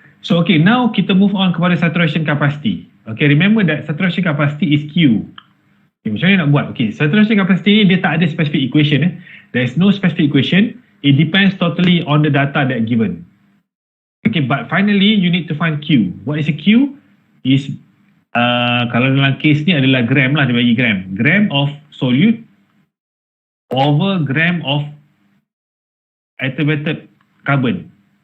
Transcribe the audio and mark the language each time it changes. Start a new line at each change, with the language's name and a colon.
English: So okay, now kita move on kepada saturation capacity. Okay, remember that saturation capacity is Q. Okay,
Malay: macam mana nak buat? Okay, saturation capacity ni dia tak ada specific equation.
English: There is no specific equation. It depends totally on the data that given. Okay, but finally you need to find Q. What is a Q?
Malay: Is kalau dalam case ni adalah gram lah, dia bagi gram.
English: Gram of solute over gram of activated carbon.